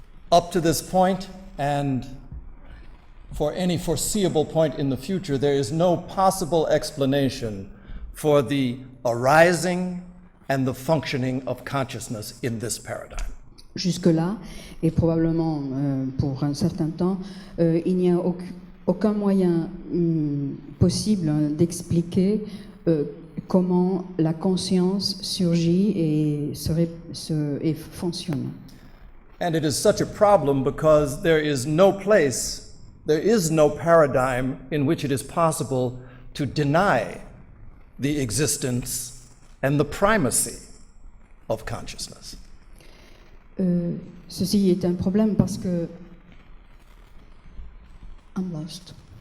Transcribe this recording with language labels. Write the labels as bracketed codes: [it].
[en] Up to this point, and for any foreseeable point in the future, there is no possible explanation for the arising and the functioning of consciousness in this paradigm. [fr] Jusque-là, et probablement pour un certain temps, il n'y a aucun moyen possible d'expliquer comment la conscience surgit et fonctionne. [en] And it is such a problem because there is no paradigm in which it is possible to deny the existence and the primacy of consciousness. [fr] Ceci est un problème parce que I'm lost.